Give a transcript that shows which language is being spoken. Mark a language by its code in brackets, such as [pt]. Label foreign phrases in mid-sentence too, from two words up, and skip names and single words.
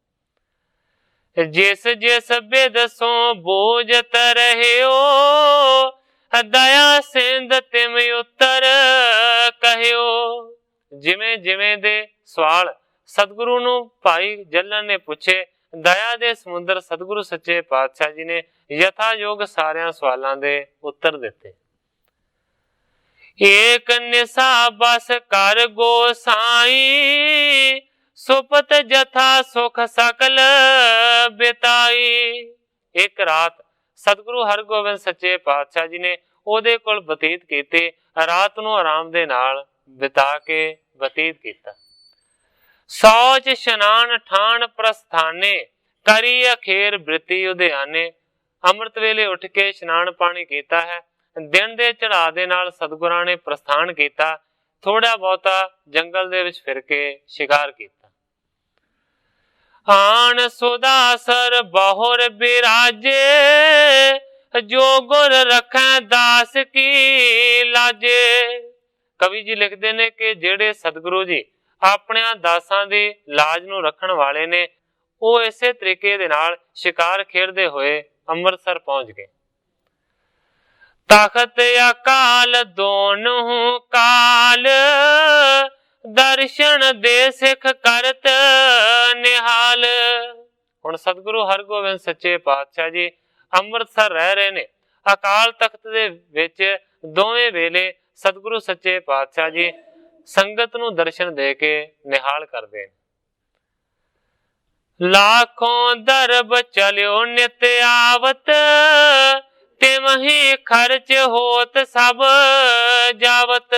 [bra] जिस जिस बिद सो बूझत रहियो, दया सिंध तिम उत्तर कहियो। [pa] ਜਿਮੇਂ ਜਿਮੇਂ ਦੇ ਸਵਾਲ ਸਤਿਗੁਰੂ ਨੂੰ ਭਾਈ ਜਲਨ ਨੇ ਪੁੱਛੇ, ਦਇਆ ਦੇ ਸਮੁੰਦਰ ਸਤਿਗੁਰੂ ਸੱਚੇ ਪਾਤਸ਼ਾਹ ਜੀ ਨੇ ਯਥਾ ਯੋਗ ਸਾਰੀਆਂ ਸਵਾਲਾਂ ਦੇ ਉੱਤਰ ਦਿੱਤੇ। [bra] एक निशा बस कर गोसाई, सुपत जथा सुख सकल बिताई। [pa] ਇੱਕ ਰਾਤ ਸਤਿਗੁਰੂ ਹਰਗੋਬਿੰਦ ਸੱਚੇ ਪਾਤਸ਼ਾਹ ਜੀ ਨੇ ਓਹਦੇ ਕੋਲ ਬਤੀਤ ਕੀਤੀ, ਰਾਤ ਨੂੰ ਆਰਾਮ ਦੇ ਨਾਲ ਬਿਤਾ ਕੇ ਬਤੀਤ ਕੀਤਾ। [bra] सौच शनान ठान प्रस्थाने, करी अखेर बृति उद्याने। [pa] ਅੰਮ੍ਰਿਤ ਵੇਲੇ ਉੱਠ ਕੇ ਸਨਾਨ ਪਾਣੀ ਕੀਤਾ ਹੈ। ਦਿਨ ਦੇ ਚੜ੍ਹਾ ਦੇ ਨਾਲ ਸਤਿਗੁਰਾਂ ਨੇ ਪ੍ਰਸਥਾਨ ਕੀਤਾ। ਥੋੜ੍ਹਾ ਬਹੁਤਾ ਜੰਗਲ ਦੇ ਵਿੱਚ ਫਿਰ ਕੇ ਸ਼ਿਕਾਰ ਕੀਤਾ। [bra] आन सुदासर बहुर बिराजे, जो गुर रखै दास की लाजे। [pa] ਕਵੀ ਜੀ ਲਿਖਦੇ ਨੇ ਕਿ ਜਿਹੜੇ ਸਤਿਗੁਰੂ ਜੀ ਆਪਣੇ ਦਾਸਾਂ ਦੀ ਲਾਜ ਨੂੰ ਰੱਖਣ ਵਾਲੇ ਨੇ, ਉਹ ਇਸੇ ਤਰੀਕੇ ਦੇ ਨਾਲ ਸ਼ਿਕਾਰ ਖੇਡਦੇ ਹੋਏ ਅੰਮ੍ਰਿਤਸਰ ਪਹੁੰਚ ਗਏ। [bra] तखत अकाल दोनों काल, दर्शन दे सिख करत निहाल। [pa] ਹੁਣ ਸਤਿਗੁਰੂ ਹਰਗੋਬਿੰਦ ਸੱਚੇ ਪਾਤਸ਼ਾਹ ਜੀ ਅੰਮ੍ਰਿਤਸਰ ਰਹਿ ਰਹੇ ਨੇ। ਅਕਾਲ ਤਖਤ ਦੇ ਵਿੱਚ ਦੋਵੇਂ ਵੇਲੇ ਸਤਿਗੁਰੂ ਸੱਚੇ ਪਾਤਸ਼ਾਹ ਜੀ ਸੰਗਤ ਨੂੰ ਦਰਸ਼ਨ ਦੇ ਕੇ ਨਿਹਾਲ ਕਰਦੇ। [bra] लाखों दरब चलिओ नित आवत, तिमही खरच होत सभ जावत।